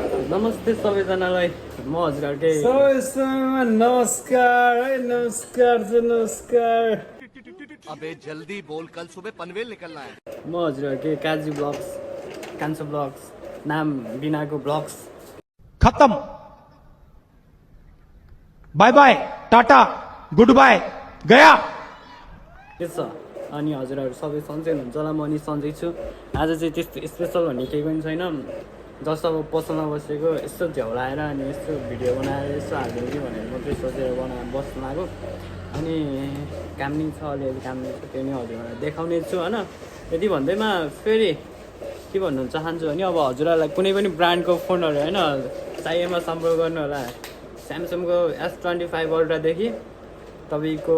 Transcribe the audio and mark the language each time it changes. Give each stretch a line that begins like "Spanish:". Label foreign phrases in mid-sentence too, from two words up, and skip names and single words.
Nepali: नमस्ते सबैजनालाई म हजुरहरुकै सबैसँग नमस्कार है नमस्कार
Hindi: अबे जल्दी बोल कल सुबह पनवेल निकलना है
Nepali: म हजुरहरुकै काजी ब्लग्स कान्छो ब्लग्स नाम बिनाको ब्लग्स
English: खत्म bye bye tata good bye गया
Nepali: के छ अनि हजुरहरु सबै सन्चै हुनुहुन्छ होला म नि सन्चै छु आज चाहिँ त्यस्तो स्पेशल भन्ने केही पनि छैन जस्तो अब पसलमा बसेको यस्तो झ्याउलाएर अनि यस्तो भिडियो बनाएर यस्तो हालिदिउँ कि भनेर मात्रै सोचेर बस्नु लाग्यो अनि काम नि छ अलिअलि काम नि छ त्यो नि हजुरहरूलाई देखाउने छु होइन यति भन्दैमा फेरि के भन्नु चाहन्छु भने अब हजुरहरूलाई कुनै पनि ब्रान्डको फोनहरू होइन चाहिएमा सम्पर्क गर्नु होला स्यामसङको S25 अल्ट्रादेखि तपाईँको